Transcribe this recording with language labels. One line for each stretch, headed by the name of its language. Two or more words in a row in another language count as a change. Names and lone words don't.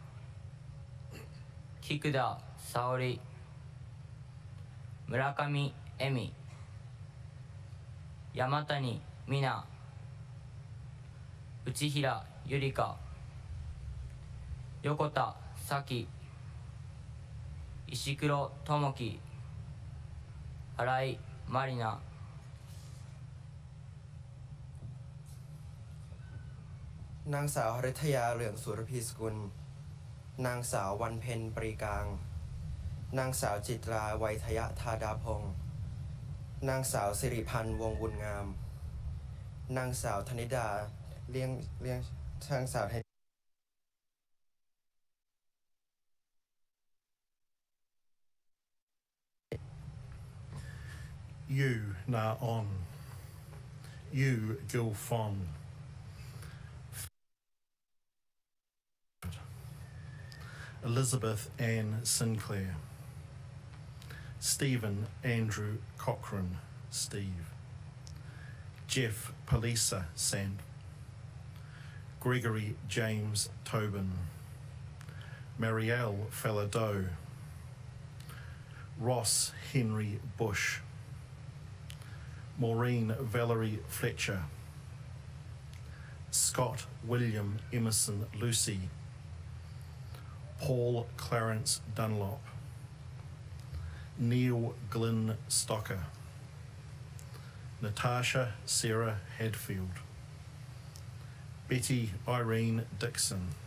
Japanese: 菊田沙織、村上恵美、山谷美奈、内平ゆりか、横田咲、石黒智樹、新井まりな、
Thai: นางสาวฤทยาเหลืองสุรพีสกุลนางสาววันเพ็ญปรีกลางนางสาวจิตราไวยทยธาดาพงศ์นางสาวสิริพันธ์วงบุญงามนางสาวธนิดาเลี้ยงนางสาว
English: You Na On, You Gil Fon, Elizabeth Ann Sinclair, Stephen Andrew Cochrane, Steve, Jeff Palisa Sand, Gregory James Tobin, Marielle Falado, Ross Henry Bush, Maureen Valerie Fletcher, Scott William Emerson Lucy, Paul Clarence Dunlop, Neil Glynn Stocker, Natasha Sarah Hadfield, Betty Irene Dixon,